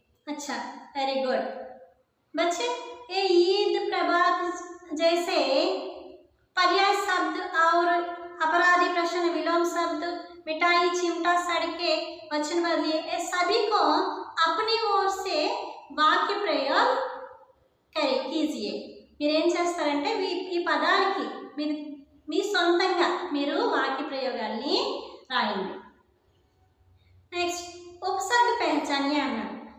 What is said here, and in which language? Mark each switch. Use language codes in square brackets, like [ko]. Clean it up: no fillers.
[hi] अच्छा, very good बच्चे. ये ईद प्रभात जैसे पर्याय शब्द और अपराधी प्रश्न विलोम शब्द मिठाई, चिमटा, सड़के, वचन बदलिए, ये सभी को अपनी ओर से वाक्य प्रयोग कीजिए. [te] మీరేం చేస్తారంటే ఈ పదాలకి మీరు మీ సొంతంగా మీరు వాక్య ప్రయోగాల్ని రాయండి. నెక్స్ట్ [hi] उपसर्ग पहचानिए [te] अన్నాడు.